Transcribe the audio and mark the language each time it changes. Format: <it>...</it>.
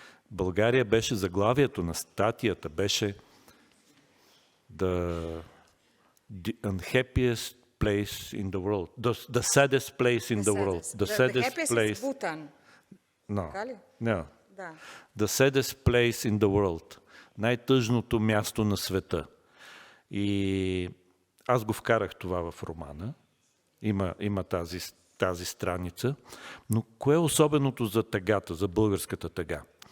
<bg>България беше, заглавието на статията беше</bg> <en>The unhappiest place in the world. The saddest place in the world. The happiest is Bhutan. No.</en> <bg>Да.</bg> <en>The saddest place in the world.</en> <bg>Най-тъжното място на света. И аз го вкарах това в романа. Има тази страница. Но кое е особеното за тъгата, за българската тъга?</bg>